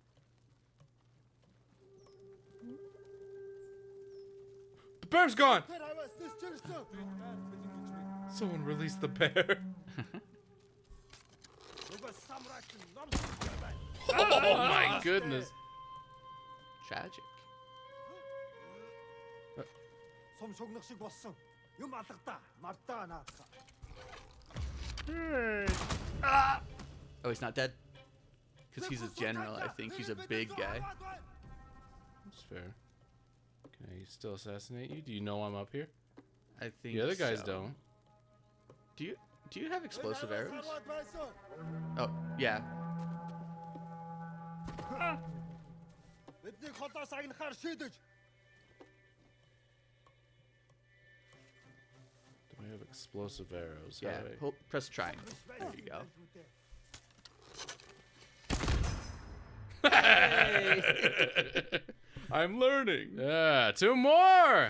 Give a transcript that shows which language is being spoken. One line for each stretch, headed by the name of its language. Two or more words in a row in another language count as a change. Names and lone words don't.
English: The bear's gone! Someone release the bear. Oh my goodness. Tragic.
Mongolian: Сум шугнах шиг болсон. Юм алгадаа. Мартаа наадах.
English: Oh, he's not dead? Because he's a general, I think. He's a big guy. That's fair. Can I still assassinate you? Do you know I'm up here? I think The other guys so. don't. Do you have explosive arrows? Oh, yeah.
Mongolian: Бидний холоос агнахаар шийдэж.
English: Do I have explosive arrows? Yeah, How do I- hold, press triangle. There you go. I'm learning. Yeah, 2 more!